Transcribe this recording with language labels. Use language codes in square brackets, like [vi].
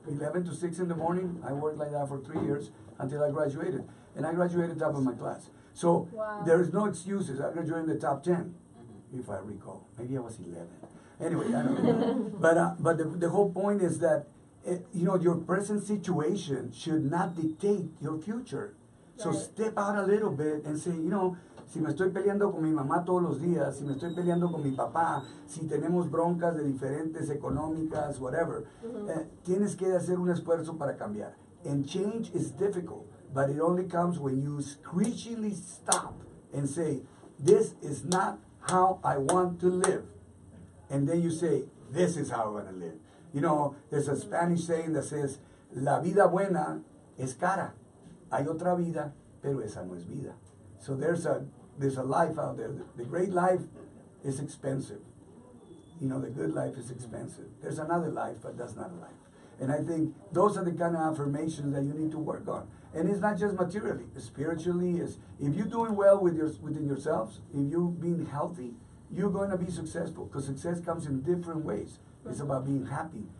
[en] 11 to 6 in the morning. I worked like that for 3 years until I graduated. And I graduated top of my class. So there is no excuses. I graduated in the top 10, if I recall. Maybe I was 11. Anyway, I don't know. But the whole point is that, your present situation should not dictate your future. So step out a little bit and say, [es] si me estoy peleando con mi mamá todos los días, si me estoy peleando con mi papá, si tenemos broncas de diferentes económicas, [en] whatever, [es] tienes que hacer un esfuerzo para cambiar. [en] And change is difficult, but it only comes when you screechingly stop and say, this is not how I want to live. And then you say, this is how I want to live. There's a Spanish saying that says, [es] la vida buena es cara. Hay otra vida, pero esa no es vida. [en] So there's a life out there. The great life is expensive. The good life is expensive. There's another life, but that's not a life. And I think those are the kind of affirmations that you need to work on. And it's not just materially, spiritually. If you're doing well within yourselves, if you're being healthy, you're going to be successful, because success comes in different ways. It's about being happy.